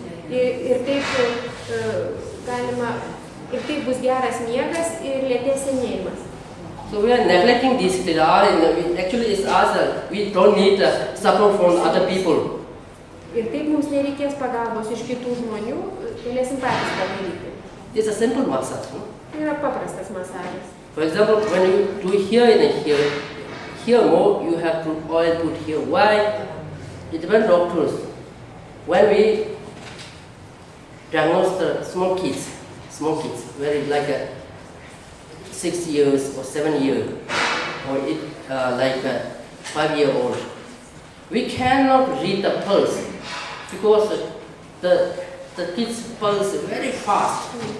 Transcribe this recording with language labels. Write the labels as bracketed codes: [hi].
[lt] Ir taip galima, ir taip bus geras miegas ir lėtės senėjimas. [en] So we are neglecting this. Actually, it's us. We don't need support from other people. [lt] Ir taip mums nereikės pagalbos iš kitų žmonių, galėsim patys padaryti. [en] It's a simple massage. No? [lt] Tai yra paprastas masažas. [en] For example, when you do here and here more, you have to oil put here. Why? It depends doctors. When we diagnose the small kids, very like 6 years or 7 years, or like 5-year-old, we cannot read the pulse because the kids' pulse is very fast.